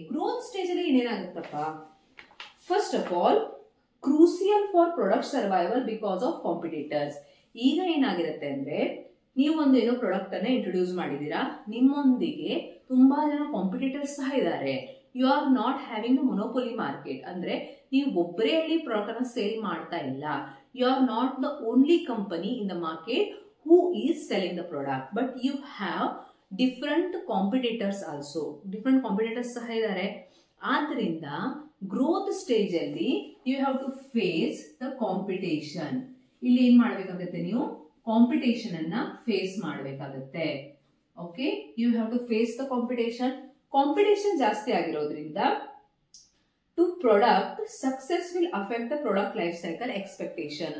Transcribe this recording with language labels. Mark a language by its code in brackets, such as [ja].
[en] growth stage [kn] ಅಲ್ಲಿ ಏನೇನಾಗುತ್ತಪ್ಪ, [en] First of all crucial for product survival because of competitors. [kn] ಈಗ ಏನಾಗಿರುತ್ತೆ ಅಂದ್ರೆ ನೀವು ಒಂದು ಏನೋ ಪ್ರಾಡಕ್ಟ್ ಅನ್ನ ಇಂಟ್ರೊಡ್ಯೂಸ್ ಮಾಡಿದೀರಾ, ನಿಮ್ಮೊಂದಿಗೆ ತುಂಬಾ ಜನ ಕಾಂಪಿಟೇಟರ್ಸ್ ಸಹ ಇದ್ದಾರೆ. [en] you are not having the monopoly market, [kn] ಅಂದ್ರೆ ನೀವು ಒಬ್ಬರೇ ಅಲ್ಲಿ ಪ್ರಾಡಕ್ಟ್ ಅನ್ನ ಸೇಲ್ ಮಾಡ್ತಾ ಇಲ್ಲ. [en] You are not the only company in the market who is selling the product, but you have different competitors also. Different competitors [kn] ಸಹ ಇದ್ದಾರೆ. ಆದ್ದರಿಂದ [en] Growth stage ಅಲ್ಲಿ you have to face the competition. [kn] ಇಲ್ಲಿ ಏನ್ ಮಾಡ್ಬೇಕಾಗುತ್ತೆ, ನೀವು ಕಾಂಪಿಟೇಷನ್ ಅನ್ನ face ಮಾಡ್ಬೇಕಾಗುತ್ತೆ. [en] Okay, you have to face the competition. Competition [kn] ಜಾಸ್ತಿ ಆಗಿರೋದ್ರಿಂದ [en] To product success will affect the product life cycle expectation.